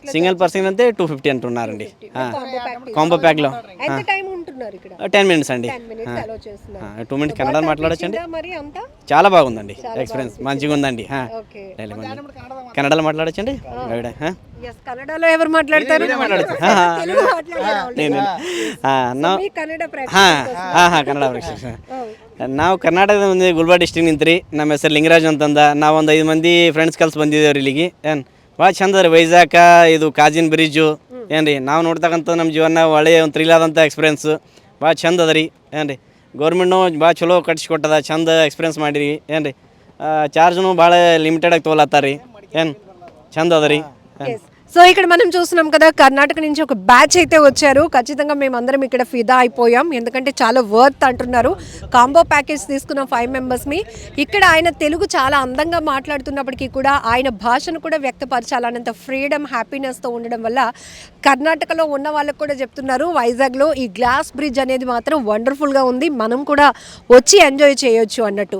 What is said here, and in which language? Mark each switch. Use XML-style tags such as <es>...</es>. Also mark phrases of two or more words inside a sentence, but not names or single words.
<en>single person</en> <te>అయితే 250 అంటున్నారండి. కాంబో ప్యాక్లో. ఎంత టైం ఉంటున్నారు ఇక్కడ? 10 మినిట్స్ అండి. 2 మినిట్స్ కన్నడ మాట్లాడచ్చండి. చాలా బాగుందండి ఎక్స్పీరియన్స్, మంచిగా ఉందండి. కన్నడలో మాట్లాడచ్చండి. కన్నడలో ఎవరు మాట్లాడతారు?</te> <kn>ಕನ್ನಡ ಪ್ರೇಕ್ಷಕ ನಾವು ಕರ್ನಾಟಕದ ಗುಲ್ಬರ್ಗ ಡಿಸ್ಟ್ರಿಕ್ಟ್ ನಿಂತ್ರಿ. ನಮ್ಮ ಹೆಸರು ಲಿಂಗರಾಜ್ ಅಂತಂದ. ನಾವು ಒಂದು 5 ಮಂದಿ ಫ್ರೆಂಡ್ಸ್ ಕಲ್ಸಿ ಬಂದಿದ್ದೇವ್ರಿ ಇಲ್ಲಿಗೆ. ಏನು ಭಾಳ ಚಂದ ರೀ ವೈಜಾಗ ಇದು ಕಾಜಿನ್ ಬ್ರಿಡ್ಜು. ಏನು ರೀ ನಾವು ನೋಡ್ತಕ್ಕಂಥ ನಮ್ಮ ಜೀವನ ಒಳ್ಳೆಯ ಒಂದು ಥ್ರಿಲ್ ಆದಂಥ ಎಕ್ಸ್ಪೀರಿಯನ್ಸು. ಭಾಳ ಚಂದ ಅದ ರೀ. ಏನು ರೀ ಗೌರ್ಮೆಂಟ್ನು ಭಾಳ ಚಲೋ ಕಟ್ಸಿಕೊಟ್ಟದ, ಚಂದ ಎಕ್ಸ್ಪೀರಿಯನ್ಸ್ ಮಾಡಿರಿ. ಏನು ರೀ ಚಾರ್ಜ್ನು ಭಾಳ ಲಿಮಿಟೆಡಾಗಿ ತೊಗೊಳತ್ತಾರ ರೀ. ಏನು ಚಂದ ಅದ ರೀ.</kn> <te>సో ఇక్కడ మనం చూస్తున్నాం కదా, కర్ణాటక నుంచి ఒక బ్యాచ్ అయితే వచ్చారు. ఖచ్చితంగా మేమందరం ఇక్కడ ఫిదా అయిపోయాం, ఎందుకంటే చాలా వర్త్ అంటున్నారు.</te> <en>combo package</en> <te>తీసుకున్న 5 మెంబర్స్ని. ఇక్కడ ఆయన తెలుగు చాలా అందంగా మాట్లాడుతున్నప్పటికీ కూడా ఆయన భాషను కూడా వ్యక్తపరచాలన్నంత ఫ్రీడమ్, హ్యాపీనెస్తో ఉండడం వల్ల కర్ణాటకలో ఉన్న వాళ్ళకు కూడా చెప్తున్నారు వైజాగ్లో ఈ</te> <en>glass bridge</en> <te>అనేది మాత్రం వండర్ఫుల్గా ఉంది, మనం కూడా వచ్చి ఎంజాయ్ చేయొచ్చు అన్నట్టు.</te>